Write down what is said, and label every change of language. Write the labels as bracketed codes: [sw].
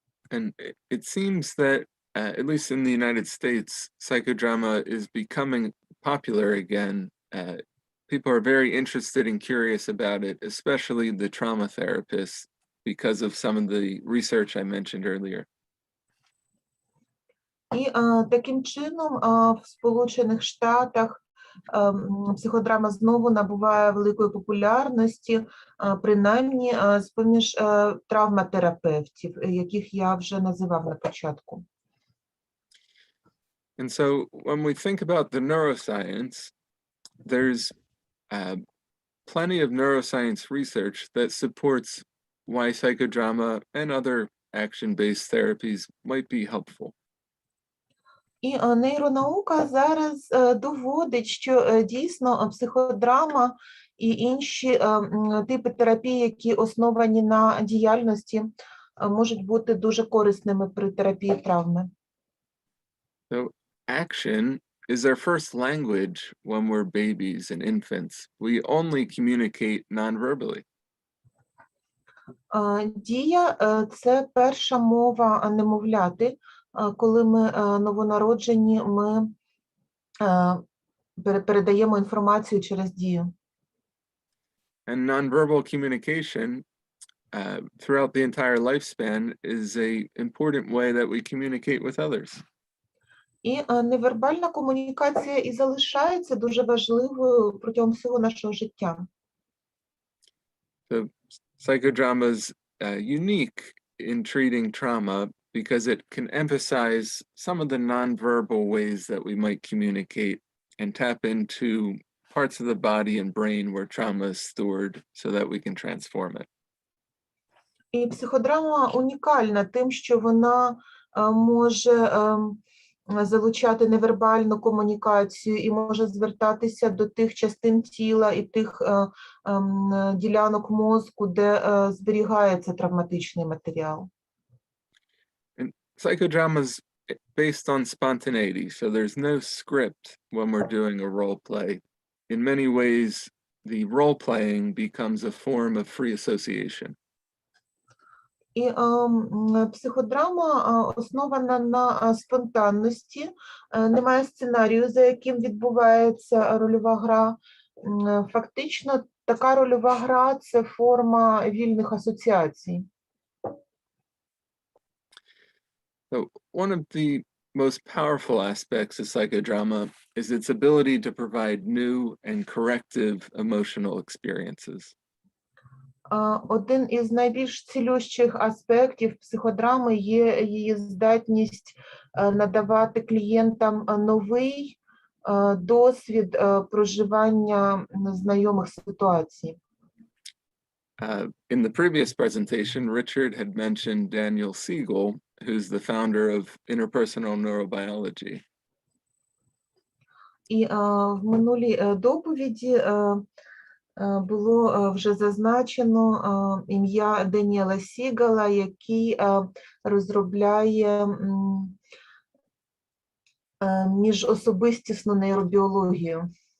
[en] And it seems that, at least in the United States, psychodrama is becoming popular again. People are very interested and curious about it, especially the trauma therapists, because of some of the research I mentioned earlier. [uk] І таким чином в Сполучених Штатах психодрама знову набуває великої популярності, принаймні з-поміж травматерапевтів, яких я вже називав на початку. [en] And so when we think about the neuroscience, there's plenty of neuroscience research that supports why psychodrama and other action-based therapies might be helpful. [uk] І нейронаука зараз доводить, що дійсно психодрама і інші типи терапії, які основані на діяльності, можуть бути дуже корисними при терапії травми. [en] So action is our first language when we're babies and infants. We only communicate non-verbally. [uk] Дія – це перша мова немовляти. Коли ми новонароджені, ми передаємо інформацію через дію. [en] And nonverbal communication throughout the entire lifespan is an important way that we communicate with others. [uk] І невербальна комунікація і залишається дуже важливою протягом всього нашого життя. [en] So psychodrama is unique in treating trauma because it can emphasize some of the nonverbal ways that we might communicate and tap into parts of the body and brain where trauma is stored so that we can transform it. [uk] І психодрама унікальна тим, що вона може залучати невербальну комунікацію і може звертатися до тих частин тіла і тих ділянок мозку, де зберігається травматичний матеріал. [en] Psychodrama is based on spontaneity, so there's no script when we're doing a role play. In many ways, the role playing becomes a form of free association. [uk] І психодрама основана на спонтанності, немає сценарію, за яким відбувається рольова гра. Фактично, така рольова гра – це форма вільних асоціацій. [en] So one of the most powerful aspects of psychodrama is its ability to provide new and corrective emotional experiences. [uk] Один із найбільш цілющих аспектів психодрами є її здатність надавати клієнтам новий досвід проживання знайомих ситуацій. [en] In the previous presentation, Richard had mentioned Daniel Siegel, who's the founder of interpersonal neurobiology. [uk] І в минулій доповіді було вже зазначено ім'я Даніела Сігала, який розробляє міжособистісну нейробіологію.